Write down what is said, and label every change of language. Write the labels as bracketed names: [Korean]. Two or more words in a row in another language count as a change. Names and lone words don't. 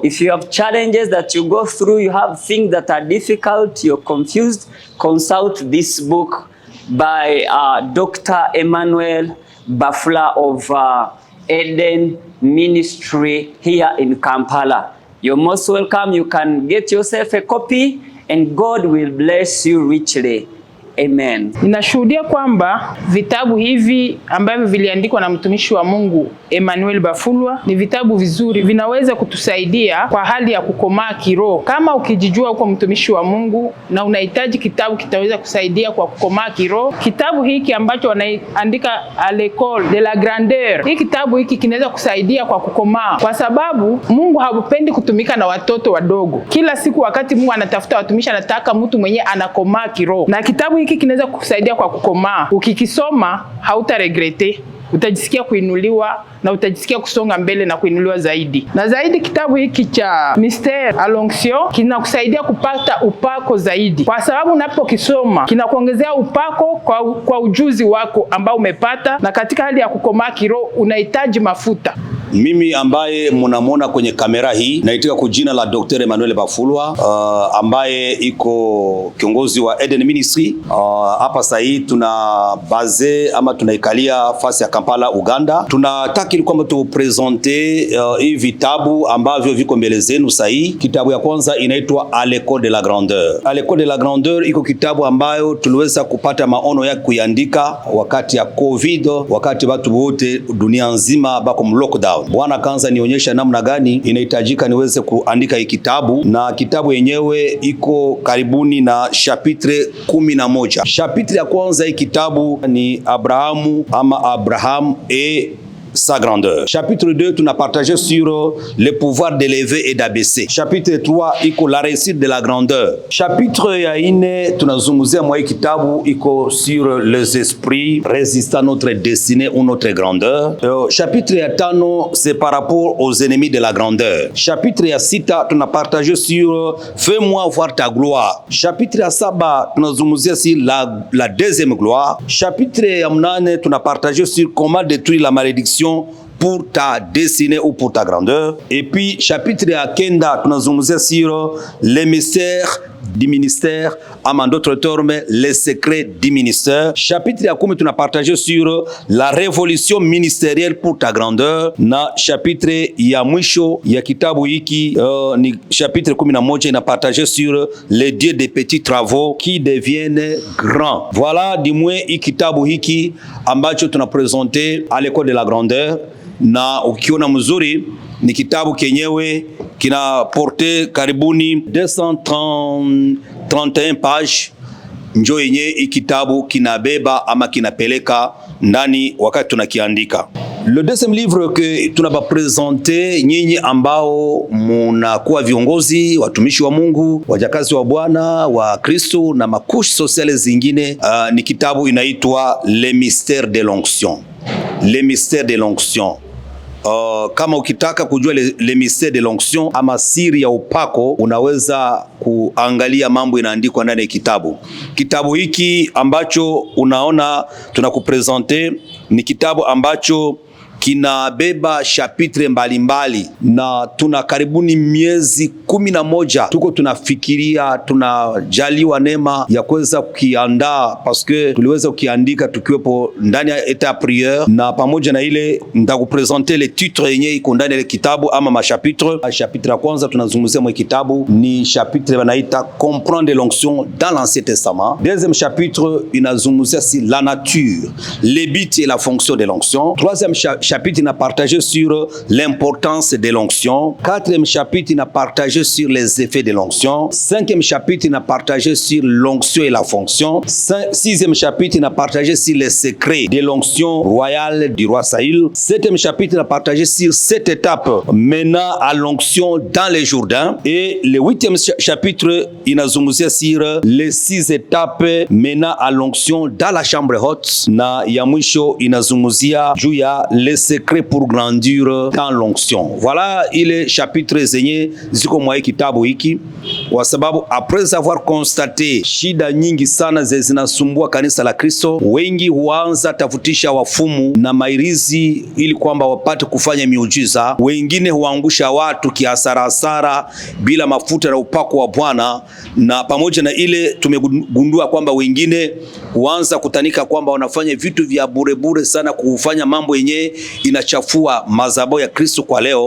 [English] If you have challenges that you go through, you have things that are difficult, you're confused, consult this book by Dr. Emmanuel Bafula of Eden Ministry here in Kampala. You're most welcome. You can get yourself a copy and God will bless you richly. Amen. [Swahili] Ninashuhudia kwamba vitabu hivi ambavyo viliandikwa na mtumishi wa Mungu Emmanuel Bafulwa ni vitabu vizuri, vinaweza kutusaidia kwa hali ya kukomaa kiroho. Kama ukijijua uko mtumishi wa Mungu na unahitaji kitabu kitaweza kusaidia kwa kukomaa kiroho, kitabu hiki ambacho wanaandika à l'école de la grandeur, hiki kitabu hiki kinaweza kusaidia kwa kukomaa, kwa sababu Mungu hapendi kutumika na watoto wadogo. Kila siku wakati Mungu anatafuta watumishi, anataka mtu mwenye anakomaa kiroho, na kitabu hiki kinaweza kukusaidia kwa kukomaa. Ukikisoma hautaregrete, utajisikia kuinuliwa na utajisikia kusonga mbele na kuinuliwa zaidi. Na zaidi kitabu hiki cha Mystère à l'Onction kinakusaidia kupata upako zaidi, kwa sababu unapokisoma kinakuongezea upako kwa ujuzi wako ambao umepata, na katika hali ya kukomaa kiroho unahitaji mafuta. Mimi ambaye mnamwona kwenye kamera hii naitika kwa jina la Dr. Emmanuel Bafulwa, ambaye iko kiongozi wa Eden Ministry. Hapa sasa hii tuna base ama tunaikalia fasi ya Kampala, Uganda. Tunataka ili kwamba tupresente hii vitabu ambavyo viko mbele zenu sasa hii. Kitabu ya kwanza inaitwa À l'école de la grandeur. À l'école de la grandeur iko kitabu ambayo tuliweza kupata maono ya kuiandika wakati ya COVID, wakati watu wote dunia nzima bako lockdown. Bwana kanza nionyesha namna gani inahitajika niweze kuandika hii kitabu, na kitabu yenyewe iko karibuni na chapitre 11. Chapitre ya kwanza hii kitabu ni [French] Abraham et sa grandeur. Chapitre 2, tu n'as partagé sur le pouvoir d'élever et d'abaisser. Chapitre 3, iko la réussite de la grandeur. Chapitre [Swahili] ya 4, tunazungumzia mwa kitabu iko [French] sur les esprits résistant notre destinée ou notre grandeur. Chapitre ya 5, c'est par rapport aux ennemis de la grandeur. Chapitre ya 6, tu n'as partagé sur fais-moi voir ta gloire. Chapitre [Swahili] ya 7, tunazungumzia [French] sur la deuxième gloire. Chapitre ya 8, tu n'as partagé sur comment détruire la malédiction pour ta destinée ou pour ta grandeur. Et puis chapitre [Swahili] ya 9 tunazungumzia [French] sur les mystères du ministère, en d'autres termes les secrets du ministère. Chapitre [Swahili] ya 10 tuna [French] partagé sur la révolution ministérielle pour ta grandeur, [Swahili] na chapitre ya mwisho ya kitabu hiki ni chapitre 11 ina partagé [French] sur les dieux des petits travaux qui deviennent grands. Voilà du moins [Swahili] hii kitabu hiki ambacho tuna présenter à l'école de la grandeur, na ukiona mzuri ni kitabu kenyewe kina porte karibuni 231 page. Njo yenye ikitabu kinabeba ama kinapeleka ndani wakati tunakiandika. [French] Le deuxième livre que [Swahili] tunaba présenter nyinyi ambao munakuwa viongozi, watumishi wa Mungu, wajakazi wa Bwana, wa Kristo na makushi sociale zingine, ni kitabu inaitwa Les mystères de l'onction. Les mystères de l'onction. Kama ukitaka kujua [French] le mystère de l'onction [Swahili] ama siri ya upako, unaweza kuangalia mambo inaandikwa ndani ya kitabu. Kitabu hiki ambacho unaona tunakupresente ni kitabu ambacho kinabeba chapitre mbalimbali, na tuna karibuni miezi 11 tuko tunafikiria, tunajaliwa neema ya kuweza kukiandaa, parce que tuliweza kukiandika tukiwepo ndani ya [French] etat prière, [Swahili] na pamoja na ile nitakupresenter [French] le titre [Swahili] yenye iko ndani ya kitabu ama machapitre. Chapitre ya kwanza tunazungumzia mwa kitabu ni chapitre wanaita [French] comprendre l'onction dans l'Ancien Testament. Deuxième chapitre inazungumzia si la nature, les buts et la fonction de l'onction. Troisième chapitre n'a partagé sur l'importance de l'onction. 4e chapitre n'a partagé sur les effets de l'onction. 5e chapitre n'a partagé sur l'onction et la fonction. 6e chapitre n'a partagé sur les secrets de l'onction royale du roi Saül. 7e chapitre n'a partagé sur 7 étapes menant à l'onction dans les Jourdains. Et le 8e chapitre inazungumzia sur les 6 étapes menant à l'onction dans la chambre haute, [Swahili] na ya mwisho inazungumzia juu ya [French] les secrets pour grandir dans l'onction. [Swahili] Voilà ile chapitre zenye ziko mwa kitabu hiki, kwa sababu [French] après avoir constaté [Swahili] shida nyingi sana zinasumbua kanisa la Kristo, wengi huanza tafutisha wafumu na mairizi ili kwamba wapate kufanya miujiza. Wengine huangusha watu kiasara bila mafuta na upako wa Bwana, na pamoja na ile tumegundua kwamba wengine huanza kutanika kwamba wanafanya vitu vya bure sana, kufanya mambo yenye inachafua madhabahu ya Kristo kwa leo.